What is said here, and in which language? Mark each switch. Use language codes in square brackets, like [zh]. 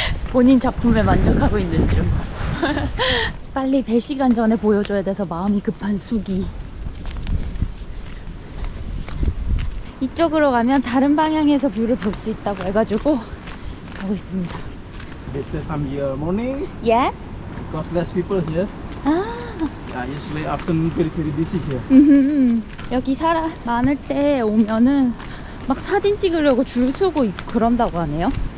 [ko] 본인 작품에 만족하고 있는 중. 빨리 배 시간 전에 보여줘야 돼서 마음이 급한 수기. 이쪽으로 가면 다른 방향에서 뷰를 볼 수 있다고 해가지고 가고 있습니다. [en] Better come here morning Yes? because less people here. 아, Yeah, usually afternoon very busy here. [ko] 여기 사람 많을 때 오면은 막 사진 찍으려고 줄 서고 있고 그런다고 하네요.